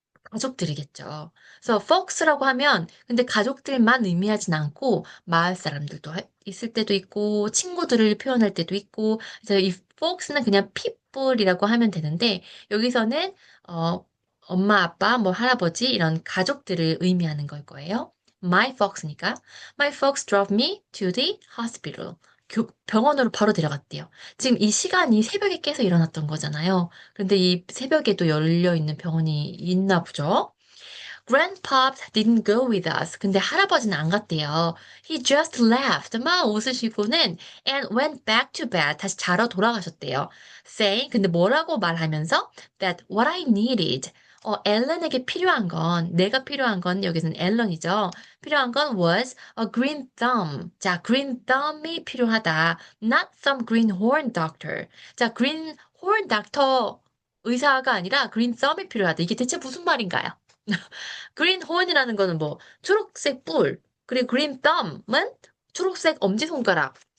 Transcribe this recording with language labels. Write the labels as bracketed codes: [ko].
[ko] 가족들이겠죠. 그래서 folks라고 하면 근데 가족들만 의미하진 않고 마을 사람들도 있을 때도 있고 친구들을 표현할 때도 있고 그래서 이 folks는 그냥 people이라고 하면 되는데 여기서는 어, 엄마, 아빠, 뭐 할아버지 이런 가족들을 의미하는 걸 거예요. [en] My folks니까 My folks drove me to the hospital. [ko] 병원으로 바로 데려갔대요. 지금 이 시간이 새벽에 깨서 일어났던 거잖아요. 근데 이 새벽에도 열려 있는 병원이 있나 보죠. [en] Grandpops didn't go with us. [ko] 근데 할아버지는 안 갔대요. [en] He just left. [ko] 막 웃으시고는 [en] and went back to bed. [ko] 다시 자러 돌아가셨대요. [en] Saying, [ko] 근데 뭐라고 말하면서 [en] that what I needed. [ko] 앨런에게 필요한 건, 내가 필요한 건, 여기서는 앨런이죠. 필요한 건 [en] was a green thumb. [ko] 자, green thumb이 필요하다. [en] Not some greenhorn doctor. [ko] 자, greenhorn doctor 의사가 아니라 green thumb이 필요하다. 이게 대체 무슨 말인가요? 그린 호언이라는 거는 뭐 초록색 뿔, 그리고 그린 덤은 초록색 엄지손가락.